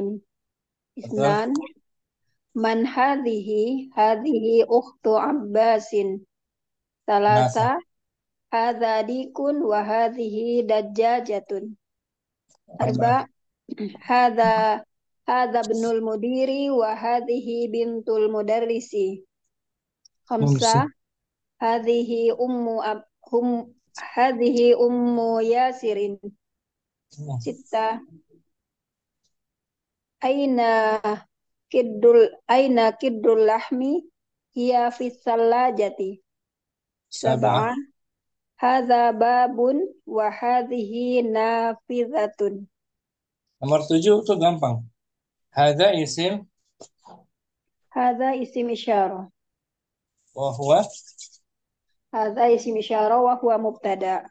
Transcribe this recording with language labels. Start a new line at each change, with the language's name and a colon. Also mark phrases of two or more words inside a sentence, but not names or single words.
Arabic: Isnan. من هذه أخت عباس. Salasa. هذا ديك وهذه دجاجة. Arba. هذا ابن المدير وهذه بنت المدرس. خمسة. هذه أم ياسر. ستة. أين قدر اللحم هي في الثلاجة. Sab'ah. هذا باب وهذه نافذة.
Indonesian: Nomor 7 itu gampang.
Arabic: هذا اسم Isyarah. وهو هذا اسم إشارة وهو مبتدأ.